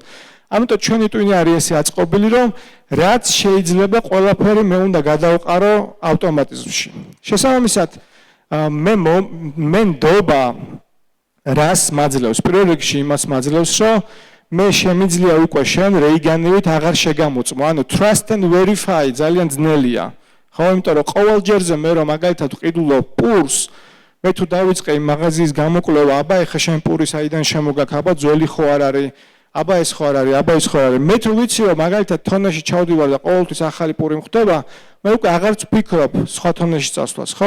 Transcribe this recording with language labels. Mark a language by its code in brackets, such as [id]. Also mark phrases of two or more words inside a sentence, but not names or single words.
[ka] ამიტომ ჩვენი ტვინი არის ესე აწყობილი, რომ რაც შეიძლება ყველაფერი მე უნდა გადავყარო ავტომატიზმში. შესაბამისად, მე ნდობა რას მაძლევს? პირველ რიგში იმას მაძლევს, რომ მე შემიძლია უკვე შენ რეიგანივით აღარ შეგამოწმო. ანუ [en] trust and verify [ka] ძალიან ძნელია. ხო, იმიტომ რომ ყოველ ჯერზე მე რომ მაგალითად ვყიდულობ პურს, მე თუ დავიწყე იმ მაღაზიის გამოკვლევა, აბა ეხა შენ პური საიდან შემოგაქ, აბა ძველი ხო არ არის, აბა ეს ხო არ არის, აბა ის ხო არ არის. მე თუ ვიცი რომ მაგალითად თონაში ჩავდივარ და ყოველთვის ახალი პური მხვდება, მე უკვე აღარც ვფიქრობ სხვა თონაში წასვლას, ხო?